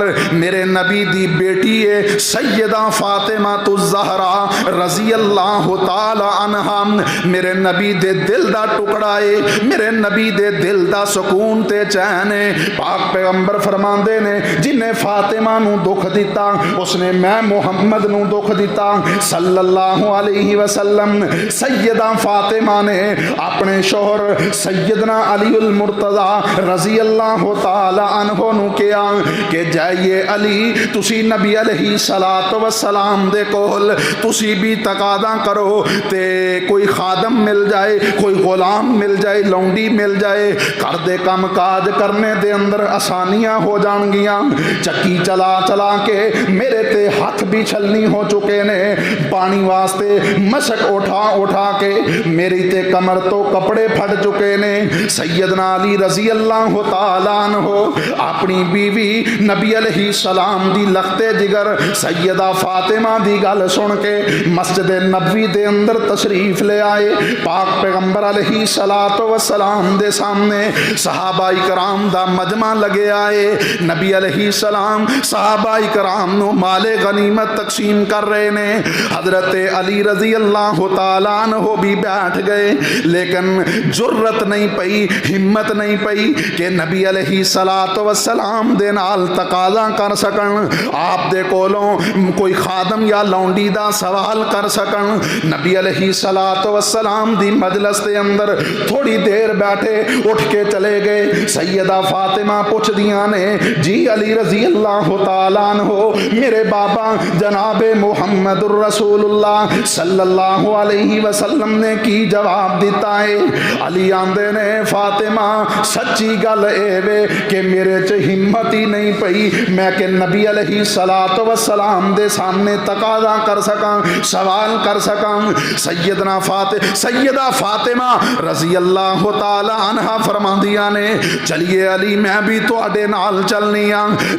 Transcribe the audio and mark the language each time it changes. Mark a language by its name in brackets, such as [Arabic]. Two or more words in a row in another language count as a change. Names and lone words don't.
[Punjabi] ਮੇਰੇ ਨਬੀ ਦੀ ਬੇਟੀ ਹੈ ਸੱਯਦਾ ਫ਼ਾਤਿਮਾ ਜ਼ਹਰਾ [Arabic] رضي الله تعالى عنها, [Punjabi] ਮੇਰੇ ਨਬੀ ਦੇ ਦਿਲ ਦਾ ਟੁਕੜਾ ਹੈ, ਮੇਰੇ ਨਬੀ ਦੇ ਦਿਲ ਦਾ ਸੁਕੂਨ ਤੇ ਚੈਨ ਹੈ। ਪਾਕ ਪੈਗ਼ੰਬਰ ਫ਼ਰਮਾਂਦੇ ਨੇ ਜਿਨ੍ਹੇ ਫ਼ਾਤਿਮਾ ਨੂੰ ਦੁੱਖ ਦਿੱਤਾ ਉਸਨੇ ਮੈਂ ਮੁਹੰਮਦ ਨੂੰ ਦੁੱਖ ਦਿੱਤਾ [Arabic] صلى الله عليه وسلم. [Punjabi] ਸੱਯਦਾ ਫ਼ਾਤਿਮਾ ਨੇ ਅਪਣੇ ਸ਼ੌਹਰ ਸੱਯਦਨਾ ਅਲੀਉਲ ਮੁਰਤਜ਼ਾ [Arabic] رضي الله تعالى عنه [Punjabi] ਨੂੰ ਕਿਹਾ ਕਿ ਜਾਈਏ ਅਲੀ ਤੁਸੀਂ ਨਬੀ [Arabic] عليه الصلاة والسلام [Punjabi] ਦੇ ਕੋਲ ਤੁਸੀਂ ਭੀ ਤਕਾਜ਼ਾ ਕਰੋ ਤੇ ਕੋਈ ਖ਼ਾਦਮ ਮਿਲ ਜਾਏ, ਕੋਈ ਗ਼ੁਲਾਮ ਮਿਲ ਜਾਏ, ਲੌਂਡੀ ਮਿਲ ਜਾਏ, ਘਰ ਦੇ ਕਾਮ ਕਾਜ ਕਰਨੇ ਦੇ ਅੰਦਰ ਆਸਾਨੀਆਂ ਹੋ ਜਾਣਗੀਆਂ। ਚੱਕੀ ਚਲਾ ਚਲਾ ਕੇ ਮੇਰੇ ਤੇ ਹੱਥ ਭੀ ਛਲਨੀ ਹੋ ਚੁੱਕੇ ਨੇ, ਪਾਣੀ ਵਾਸਤੇ ਮਸ਼ਕ ਉਠਾ ਉਠਾ ਕੇ ਮੇਰੀ ਤੇ ਕਮਰ ਤੋਂ ਕੱਪੜੇ ਫਟ ਚੁੱਕੇ ਨੇ। ਸੱਯਦਨਾ ਅਲੀ [Arabic] رضي الله تعالى عنه [Punjabi] ਅਪਣੀ ਬੀਵੀ ਨਬੀ ਅਲੈਹਿੱਸਲਾਮ ਦੀ ਲਖ਼ਤੇ ਜਿਗਰ ਸੱਯਦਾ ਫ਼ਾਤਿਮਾ ਦੀ ਗੱਲ ਸੁਣ ਕੇ ਮਸਜਿਦ ਨਬਵੀ ਦੇ ਅੰਦਰ ਤਸ਼ਰੀਫ਼ ਲੇ ਆਏ। ਪਾਕ ਪੈਗ਼ੰਬਰ [Arabic] عليه الصلاة والسلام [Punjabi] ਦੇ ਸਾਮ੍ਹਣੇ ਸਹਾਬਾ ਇਕਰਾਮ ਦਾ ਮਜਮਾ ਲੱਗੇ ਆਏ। ਨਬੀ ਅਲੈਹਿੱਸਲਾਮ ਸਹਾਬਾ ਇਕਰਾਮ ਨੂੰ ਮਾਲੇ ਗ਼ਨੀਮਤ ਤਕਸੀਮ ਕਰ ਰਹੇ ਨੇ। ਹਜ਼ਰਤ ਅਲੀ [Arabic] رضي الله تعالى عنه [Punjabi] ਭੀ ਬੈਠ ਗਏ, ਲੇਕਿਨ ਜੁਰਅਤ ਨਹੀਂ ਪਈ, ਹਿੰਮਤ ਨਹੀਂ ਪਈ ਕਿ ਨਬੀ [Arabic] عليه الصلاة والسلام [Punjabi] ਦੇ ਨਾਲ ਤਕਾਜ਼ਾ ਕਰ ਸਕਣ, ਆਪ ਦੇ ਕੋਲੋਂ ਕੋਈ ਖ਼ਾਦਮ ਯਾ ਲੌਂਡੀ ਦਾ ਸਵਾਲ ਕਰ ਸਕਣ। ਨਬੀ [Arabic] عليه الصلاة والسلام [Punjabi] ਦੀ ਮਜਲਿਸ ਦੇ ਅੰਦਰ ਥੋੜ੍ਹੀ ਦੇਰ ਬੈਠੇ, ਉੱਠ ਕੇ ਚਲੇ ਗਏ। ਸੱਯਦਾ ਫ਼ਾਤਿਮਾ ਪੁੱਛਦੀਆਂ ਨੇ ਜੀ ਅਲੀ [Arabic] رضي الله تعالى عنه [Punjabi] ਮੇਰੇ ਬਾਬਾ ਜਨਾਬੇ ਮੁਹੰਮਦੁਰ ਰਸੂਲੁੱਲਾਹ [Arabic] صلى الله عليه وسلم [Punjabi] ਨੇ ਕੀ ਜਵਾਬ ਦਿੱਤਾ ਹੈ। ਅਲੀ ਆਂਹਦੇ ਨੇ ਫ਼ਾਤਿਮਾ ਸੱਚੀ ਗੱਲ ਏ ਵੇ ਕਿ ਮੇਰੇ ਚ ਹਿੰਮਤ ਹੀ ਨਹੀਂ ਪਈ ਮੈਂ ਕਿ ਨਬੀ [Arabic] عليه الصلاة والسلام [Punjabi] ਦੇ ਸਾਮ੍ਹਣੇ ਤਕਾਜ਼ਾ ਮੁਨਾਜ਼ਰਾ ਕਰ ਸਕਾਂ, ਸਵਾਲ ਕਰ ਸਕਾਂ। ਸੱਯਦਾ ਫ਼ਾਤਿਮਾ [Arabic] رضي الله تعالى عنها [Punjabi] ਫ਼ਰਮਾਂਦੀਆਂ ਨੇ ਚਲੀਏ ਅਲੀ ਮੈਂ ਭੀ ਤੁਹਾਡੇ ਨਾਲ ਚੱਲਣੀ ਆਂ।